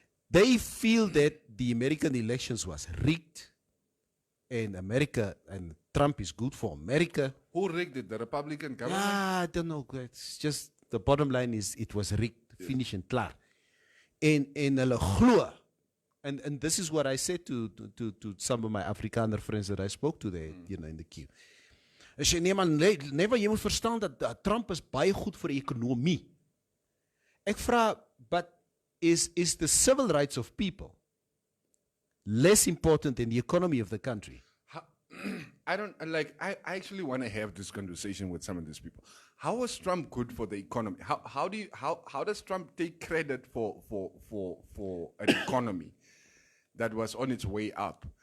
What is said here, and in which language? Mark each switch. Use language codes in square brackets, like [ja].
[en] they feel that the American elections was rigged, and Trump is good for America. Who rigged it? The Republican government? I don't know. It's just the bottom line is it was rigged, finish and klaar. [af] En hulle glo. [en] And this is what I said to some of my Afrikaner friends that I spoke to there, in the queue. I said, [af] nee man, never jy moet verstaan dat Trump is baie goed vir die ekonomie. Ek vra, [en] but is the civil rights of people less important than the economy of the country? I actually want to have this conversation with some of these people. How was Trump good for the economy? How does Trump take credit for an economy that was on its way up?